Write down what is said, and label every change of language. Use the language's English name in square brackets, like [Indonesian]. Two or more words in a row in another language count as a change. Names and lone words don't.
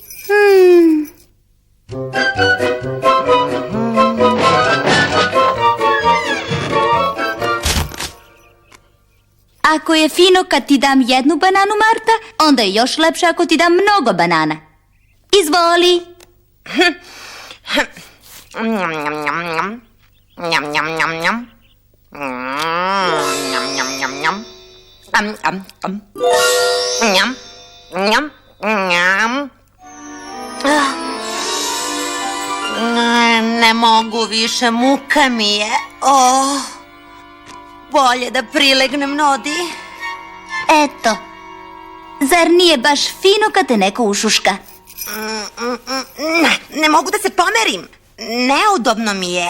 [Serbian] Ako je fino kad ti dam jednu bananu, Marta, onda je još lepše ako ti dam mnogo banana. Izvoli. Njam, njam, njam, njam. Njam, njam, njam, njam. Njam, njam, njam. Ne mogu više, muka mi je. Bolje da prilegnem, Nodi. Eto, zar nije baš fino kad te neko ušuška? Ne mogu da se pomerim. Neudobno mi je.